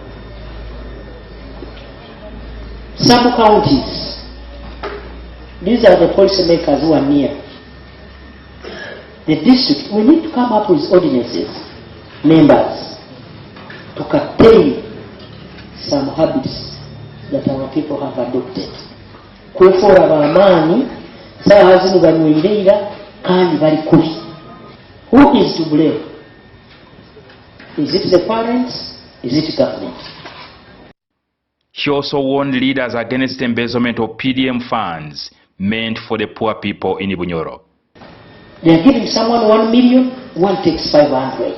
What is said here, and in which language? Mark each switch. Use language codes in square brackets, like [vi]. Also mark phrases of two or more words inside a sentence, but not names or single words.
[en] Some counties, these are the policymakers who are near. The district, we need to come up with ordinances, members, to curtail some habits that our people have adopted. [nyo] Kwefora bamaani sawa zino banyweira kandi bali kubi. [en] Who is to blame? Is it the parents? Is it government? She also warned leaders against embezzlement of PDM funds meant for the poor people in Bunyoro. They are giving someone 1 million, one takes 500.